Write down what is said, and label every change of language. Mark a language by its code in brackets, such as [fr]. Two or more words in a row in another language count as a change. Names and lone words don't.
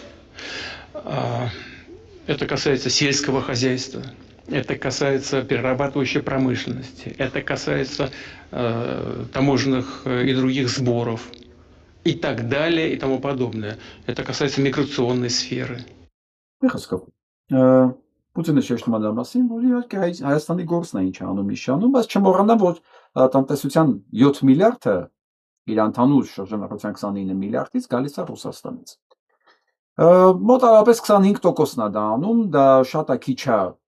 [ru] Это касается сельского хозяйства, это касается перерабатывающей промышленности, это касается таможенных и других сборов и так далее и тому подобное. Это касается миграционной сферы. [hy] Պուտինը շեշտում է դրա մասին, որ իհարկե Հայաստանի գործն է ինչ անում, իշանում, բայց չմոռանա, որ տնտեսության 7 միլիարդը իր ընդհանուր շրջանառության 29 միլիարդից գալիս է Ռուսաստանից։ Մոտավորապես 25%-ն է դա անում, դա շատ է քիչ է